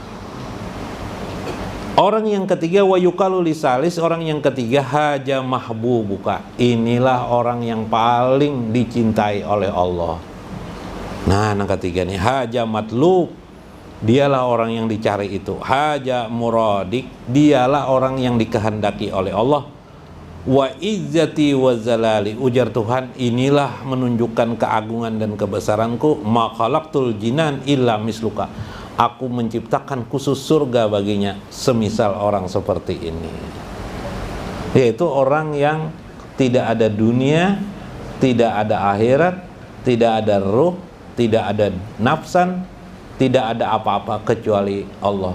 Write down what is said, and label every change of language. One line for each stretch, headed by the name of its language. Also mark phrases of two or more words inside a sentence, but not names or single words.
Indonesian: Orang yang ketiga
Arabic: wa yuqalu lisalis,
Indonesian: orang yang ketiga
Arabic: haja mahbubuka.
Indonesian: Inilah orang yang paling dicintai oleh Allah. Nah, yang ketiga nih
Arabic: haja matlub,
Indonesian: dialah orang yang dicari itu.
Arabic: Haja muradik,
Indonesian: dialah orang yang dikehendaki oleh Allah.
Arabic: Wa izzati wa zalali,
Indonesian: ujar Tuhan, inilah menunjukkan keagungan dan kebesaranku.
Arabic: Ma khalaqtul jinan illa misluka,
Indonesian: aku menciptakan khusus surga baginya semisal orang seperti ini. Yaitu orang yang tidak ada dunia, tidak ada akhirat, tidak ada ruh, tidak ada nafsan, tidak ada apa-apa kecuali Allah.